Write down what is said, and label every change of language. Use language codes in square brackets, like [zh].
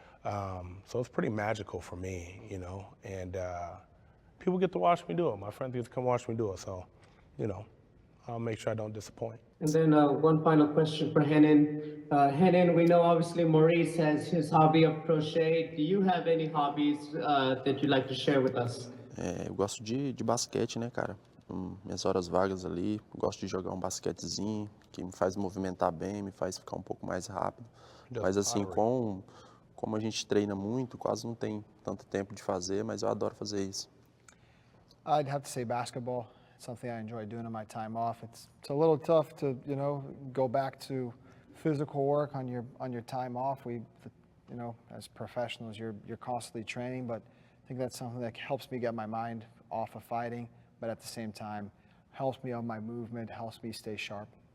[en] So it's pretty magical for me, and people get to watch me do it. My friends get to come watch me do it. So, I'll make sure I don't disappoint. And then one final question for Renan. Renan, we know obviously Maurice has his hobby of crochet. Do you have any hobbies that you'd like to share with us? [pt] Eu gosto de basquete, né, cara? Minhas horas vagas ali, gosto de jogar um basquetezinho, que me faz movimentar bem, me faz ficar um pouco mais rápido. Mas assim, como a gente treina muito, quase não tem tanto tempo de fazer, mas eu adoro fazer isso. [en] I'd have to say basketball. It's something I enjoy doing in my time off. It's a little tough to, go back to physical work on your time off. As professionals, you're constantly training, but I think that's something that helps me get my mind off of fighting, but at the same time, helps me on my movement, helps me stay sharp.